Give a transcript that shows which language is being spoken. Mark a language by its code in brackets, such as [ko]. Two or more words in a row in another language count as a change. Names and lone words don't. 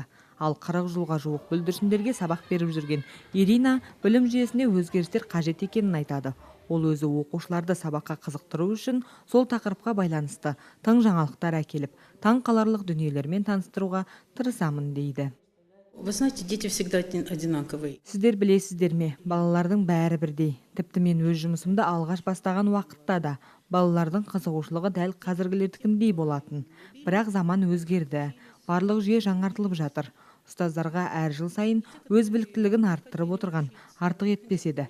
[kk] Ал 40 жылға жуық бүлдіршіндерге сабақ беріп жүрген Ирина білім жүйесіне өзгерістер қажет екенін айтады. Ол өзі оқушыларды сабаққа қызықтыру үшін сол тақырыпқа байланысты тың жаңалықтар әкеліп, таң қаларлық дүниелермен таныстыруға тырысамын дейді. [ru] Вы знаете, дети всегда одинаковые. [kk] Сіздер білесіздер ме, балалардың бәрі бірдей. Тіпті мен өз жұмысымды алғаш бастаған уақытта да балалардың қызығушылығы дәл қазіргілердікіндей болатын. Бірақ заман өзгерді. Барлық жүйе жаңартылып жатыр. Ұстаздарға әр жыл сайын өз біліктілігін арттырып отырған артық етпес еді.